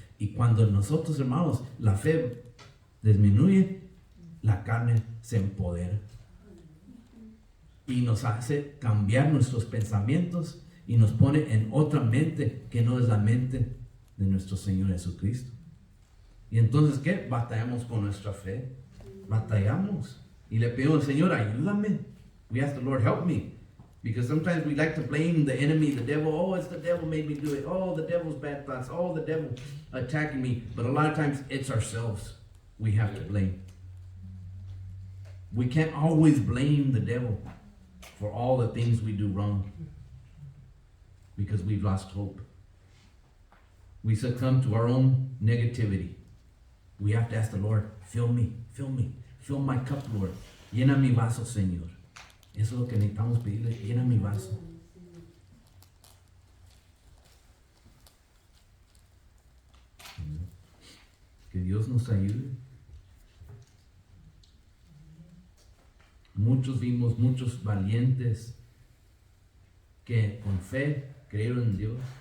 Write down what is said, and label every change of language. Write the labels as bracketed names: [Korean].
[Spanish] Y cuando nosotros, hermanos, la fe disminuye, la carne se empodera y nos hace cambiar nuestros pensamientos y nos pone en otra mente que no es la mente de nuestro Señor Jesucristo. Y entonces, ¿qué? Batallamos con nuestra fe. Batallamos. Y le pedimos al Señor, ayúdame. [English] We ask the Lord, help me. Because sometimes we like to blame the enemy, the devil. Oh, it's the devil made me do it. Oh, the devil's bad thoughts. Oh, the devil attacking me. But a lot of times it's ourselves we have to blame. We can't always blame the devil for all the things we do wrong, because we've lost hope. We succumb to our own negativity. We have to ask the Lord, fill me, fill my cup, Lord. [Spanish] Llena mi vaso, Señor. Eso es lo que necesitamos pedirle, llena mi vaso. Que Dios nos ayude. Muchos valientes que con fe creyeron en Dios.